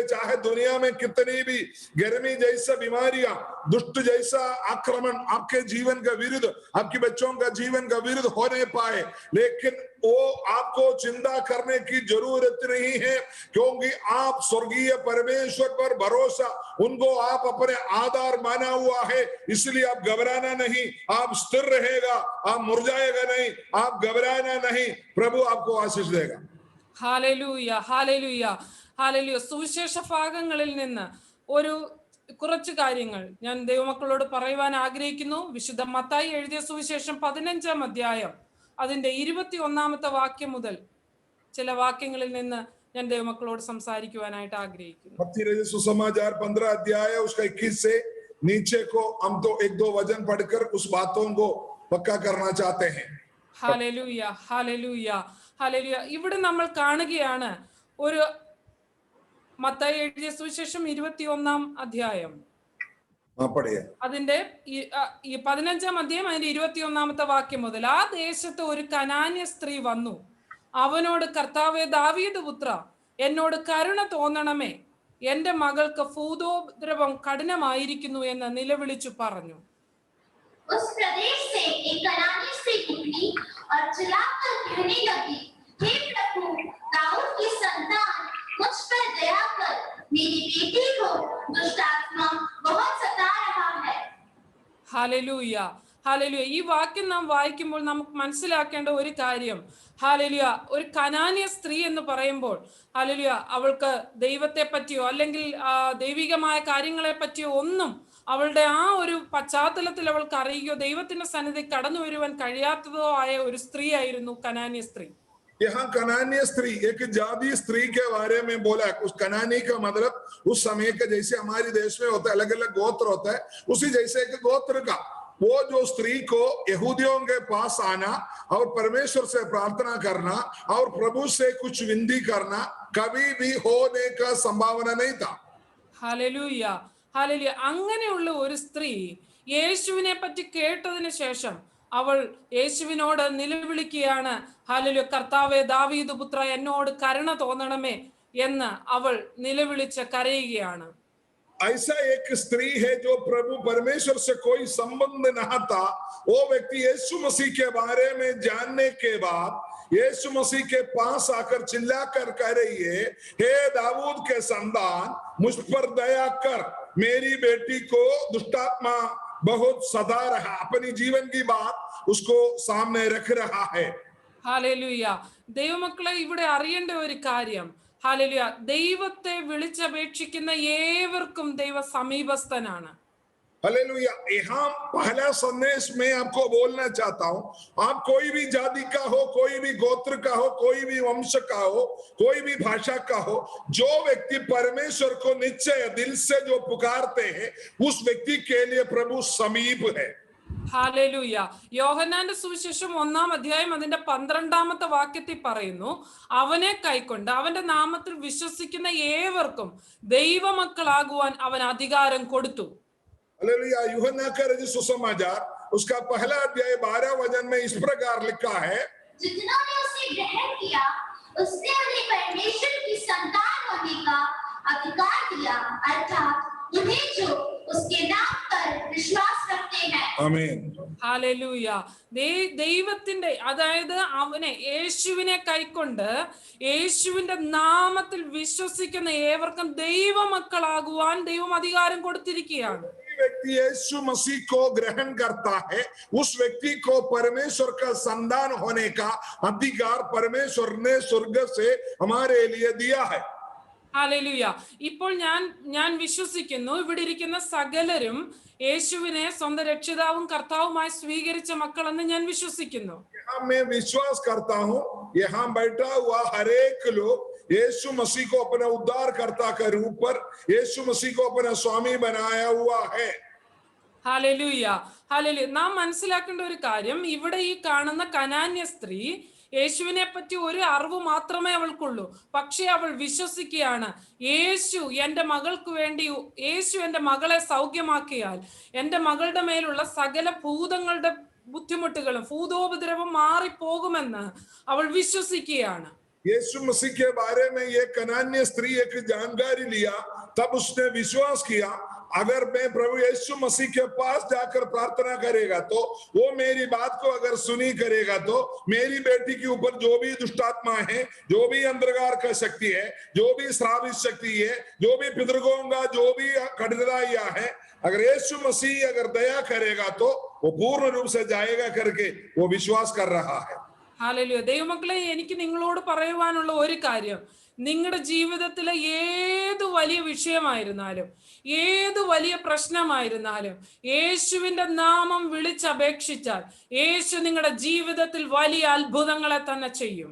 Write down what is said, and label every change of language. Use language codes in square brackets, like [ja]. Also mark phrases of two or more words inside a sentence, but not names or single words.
[hi] चाहे दुनिया में कितनी भी गर्मी जैसा बीमारियां, दुष्ट जैसा आक्रमण आपके जीवन का विरुद्ध, आपके बच्चों का जीवन का विरुद्ध हो नहीं पाए, लेकिन वो आपको चिंता करने की जरूरत नहीं है, क्योंकि आप स्वर्गीय परमेश्वर पर भरोसा, उनको आप अपने आधार माना हुआ है, इसलिए आप घबराना नहीं, आप स्थिर रहेगा, आप मुरझाएगा नहीं, आप घबराना नहीं, प्रभु आपको आशीष देगा. हालेलूയ, हालेलूയ, हालेलूയ. [ml] സുവിശേഷ ഭാഗങ്ങളിൽ നിന്ന് ഒരു കുറച്ച് കാര്യങ്ങൾ ഞാൻ ദൈവമക്കളോട് പറയുവാൻ ആഗ്രഹിക്കുന്നു. വിശുദ്ധ മത്തായി എഴുതിയ സുവിശേഷം 15-ാം അധ്യായം അതിന്റെ 21-ാമത്തെ വാക്യം മുതൽ ചില വാക്യങ്ങളിൽ നിന്ന് ഞാൻ ദൈവമക്കളോട് സംസാരിക്കുവാനായിട്ട് ആഗ്രഹിക്കുന്നു. [hi] मत्ती सुसमाचार 15 अध्याय उसका 21 से नीचे को हम तो एक दो वचन पढ़कर उस बातों को पक्का करना चाहते हैं. हालेलूയ, हालेलൂയ, हालेलൂയ. [ml] ഇവിടെ നമ്മൾ കാണുകയാണ് ഒരു മത്തായി എഴുതിയ സുവിശേഷം 21-ാം അധ്യായം അതിന്റെ 15-ാം അധ്യായം അതിന്റെ 21-ാമത്തെ വാക്യം മുതൽ ആ ദേശത്ത് ഒരു കനാന്യ സ്ത്രീ വന്നു. അവനോട് കർത്താവേ ദാവീദ് പുത്ര എന്നോട് കരുണ തോന്നണമേ, എന്റെ മകൾക്ക് ഭൂതോപദ്രവം കഠിനമായിരിക്കുന്നു എന്ന് നിലവിളിച്ചു പറഞ്ഞു. [hi] उस प्रदेश से एक कनानी स्त्री निकली और चिल्लाकर कहने लगी, हे प्रभु दाऊद की संतान मुझ पर दया कर, मेरी बेटी को दुष्ट आत्मा बहुत सता रहा है. हालेलूയ, हालेलൂയ. [ml] ഈ വാക്യം നാം വായിക്കുമ്പോൾ നമുക്ക് മനസ്സിലാക്കേണ്ട ഒരു കാര്യം, ഹാലേലൂയ, ഒരു കനാന്യ സ്ത്രീ എന്ന് പറയുമ്പോൾ ഹാലേലൂയ അവൾക്ക് ദൈവത്തെ പറ്റിയോ അല്ലെങ്കിൽ ദൈവികമായ കാര്യങ്ങളെ പറ്റിയോ ഒന്നും അവളുടെ ആ ഒരു പശ്ചാത്തലത്തിൽ അവൾക്ക് അറിയുകയോ ദൈവത്തിന്റെ സന്നിധി കടന്നു വരുവാൻ കഴിയാത്തതോ ആയ ഒരു സ്ത്രീ ആയിരുന്നു കനാന്യ സ്ത്രീ. [hi] यहाँ कनानी स्त्री एक जाति स्त्री के बारे में बोला. उस कनानी का मतलब उस समय के जैसे हमारे देश में होता है अलग अलग गोत्र होता है, उसी जैसे एक गोत्र का वो जो स्त्री को यहूदियों के पास आना और परमेश्वर से प्रार्थना करना और प्रभु से कुछ विनती करना कभी भी होने का संभावना नहीं था. हालेलूയ, हालेलൂയ. [ml] അങ്ങനെയുള്ള ഒരു സ്ത്രീ യേശുവിനെ പറ്റി കേട്ടതിന് ശേഷം അവൾ യേശുവിനോട് നിലവിളിക്കുകയാണ്. ഹല്ലേലൂയ, കർത്താവേ ദാവീദ് പുത്ര എന്നോട് കരുണ തോന്നണമേ എന്ന് അവൾ നിലവിളിച്ച് കരയുകയാണ്. [hi] ऐसा एक स्त्री है जो प्रभु परमेश्वर से कोई संबंध नहीं था, वो व्यक्ति यीशु मसीह के बारे में जानने के बाद यीशु मसीह के पास आकर चिल्लाकर कह रही है, हे दाऊद के संतान मुझ पर दया कर, मेरी बेटी को दुष्टात्मा बहुत सदा रहा. अपनी जीवन की बात उसको सामने रख रहा है. [ml] ഹല്ലേലൂയ. ദൈവമക്കളെ ഇവിടെ അറിയേണ്ട ഒരു കാര്യം, ഹല്ലേലൂയ, ദൈവത്തെ വിളിച്ചപേക്ഷിക്കുന്ന ഏവർക്കും ദൈവ സമീപസ്ഥനാണ്. [hi] हालेलुया. यहाँ पहला संदेश में आपको बोलना चाहता हूँ, आप कोई भी जाति का हो, कोई भी गोत्र का हो, कोई भी वंश का हो, कोई भी भाषा का हो, जो व्यक्ति परमेश्वर को निश्चय दिल से जो पुकारते हैं उस व्यक्ति के लिए प्रभु समीप है. [ml] ഹല്ലേലൂയ. യോഹന്നാന്റെ സുവിശേഷം 1-ാം അധ്യായം അതിന്റെ 12-ാമത്തെ വാക്യത്തിൽ പറയുന്നു, അവനെ കൈക്കൊണ്ട് അവന്റെ നാമത്തിൽ വിശ്വസിക്കുന്ന ഏവർക്കും ദൈവമക്കളാകുവാൻ അവൻ അധികാരം കൊടുത്തു. [hi] हालेलुया. यूहन्ना का रचित सुसमाचार उसका पहला अध्याय 12 वचन में इस प्रकार लिखा है, जिन्होंने उसे ग्रहण किया उसने उन्हें परमेश्वर की संतान होने का अधिकार दिया, अर्थात उन्हें जो उसके नाम पर विश्वास रखते हैं। [ml] ആമേൻ. ഹല്ലേലൂയ. ദൈവത്തിന്റെ, അതായത് അവനെ, യേശുവിനെ കൈക്കൊണ്ട് യേശുവിന്റെ നാമത്തിൽ വിശ്വസിക്കുന്ന ഏവർക്കും ദൈവമക്കളാകുവാൻ ദൈവം അധികാരം കൊടുത്തിരിക്കുകയാണ്. [hi] व्यक्ति यीशु मसीह को ग्रहण करता है, उस व्यक्ति को परमेश्वर का संतान होने का अधिकार परमेश्वर ने स्वर्ग से हमारे लिए दिया है. [ml] ഹല്ലേലൂയ. ഇപ്പോൾ ഞാൻ വിശ്വസിക്കുന്നു ഇവിടെ ഇരിക്കുന്ന സകലരും യേശുവിനെ സ്വന്തം രക്ഷിതാവും കർത്താവുമായി സ്വീകരിച്ച മക്കളെന്ന് ഞാൻ വിശ്വസിക്കുന്നു. [hi] यहाँ मैं विश्वास करता हूँ, यहाँ बैठा हुआ हर एक लोग यीशु मसीह को अपना उद्धारकर्ता के रूप पर यीशु मसीह को अपना स्वामी बनाया हुआ है. [ml] ഹല്ലേലൂയ. ഹല്ലേലൂയ. നാം മനസ്സിലാക്കേണ്ട ഒരു കാര്യം, ഇവിടെ ഈ കാണുന്ന കനാന്യ സ്ത്രീ യേശുവിനെ പറ്റി ഒരു അറിവ് മാത്രമേ അവൾക്കുള്ളൂ. പക്ഷെ അവൾ വിശ്വസിക്കുകയാണ്, യേശു എന്റെ മകൾക്ക് വേണ്ടി, യേശു എന്റെ മകളെ സൗഖ്യമാക്കിയാൽ എന്റെ മകളുടെ മേലുള്ള സകല ഭൂതങ്ങളുടെ ബുദ്ധിമുട്ടുകളും ഭൂതോപദ്രവം മാറിപ്പോകുമെന്ന് അവൾ വിശ്വസിക്കുകയാണ്. [hi] यीशु मसीह के बारे में ये कनान्य स्त्री एक जानकारी लिया, तब उसने विश्वास किया, अगर मैं प्रभु यीशु मसीह के पास जाकर प्रार्थना करेगा तो वो मेरी बात को अगर सुनी करेगा तो मेरी बेटी के ऊपर जो भी दुष्टात्मा है, जो भी अंधकार का शक्ति है, जो भी श्रावित शक्ति है, जो भी पितृगों का जो भी कठिनाइयां है, अगर यीशु मसीह अगर दया करेगा तो वो पूर्ण रूप से जाएगा करके वो विश्वास कर रहा है. [ml] ഹല്ലേലൂയ. ദൈവമക്കളെ, എനിക്ക് നിങ്ങളോട് പറയുവാനുള്ള ഒരു കാര്യം, നിങ്ങളുടെ ജീവിതത്തിലെ ഏത് വലിയ വിഷയമായിരുന്നാലും, ഏത് വലിയ പ്രശ്നമായിരുന്നാലും, യേശുവിന്റെ നാമം വിളിച്ചപേക്ഷിച്ചാൽ യേശു നിങ്ങളുടെ ജീവിതത്തിൽ വലിയ അത്ഭുതങ്ങളെ തന്നെ ചെയ്യും.